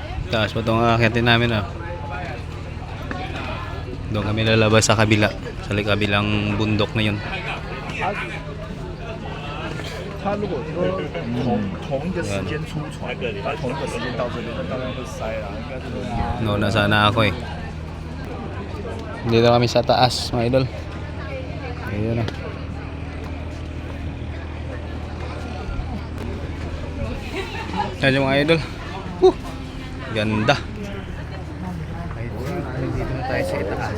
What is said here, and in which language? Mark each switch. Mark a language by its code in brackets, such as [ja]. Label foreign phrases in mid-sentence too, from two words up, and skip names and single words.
[tl] Taas pa itong akyatin namin, oh. Doon kami lalabas sa kabila. Sa kabilang bundok na yun. [zh] 他如果说同一个时间出船，他同一个时间到这边，那当然会塞啦，应该是会压。 [tl] No, nasana ako eh. Dito kami sa taas, mga idol. Ayun na. Yan yung mga idol. Ganda. Dito na tayo sa itaas.